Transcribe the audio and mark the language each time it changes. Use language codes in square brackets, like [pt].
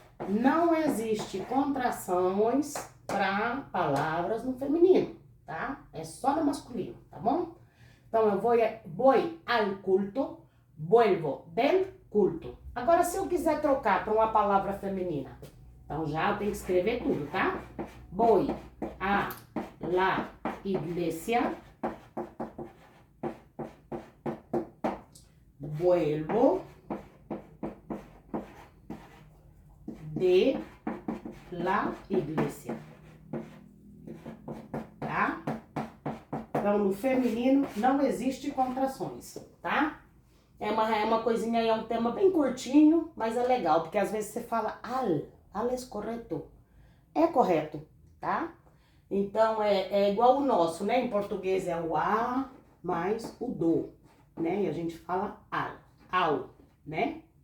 [pt] Não existe contrações para palavras no feminino, tá? É só no masculino, tá bom? Então, eu [es] voy al culto, vuelvo del culto. [pt] Agora, se eu quiser trocar para uma palavra feminina, então já eu tenho que escrever tudo, tá? [es] Voy a la iglesia, vuelvo de la iglesia, tá? [pt] Então, no feminino não existe contrações, tá? É uma coisinha aí, é um tema bem curtinho, mas é legal, porque às vezes você fala al é correto. É correto, tá? Então, é igual o nosso, né? Em português é o a mais o do, né? E a gente fala ao, né?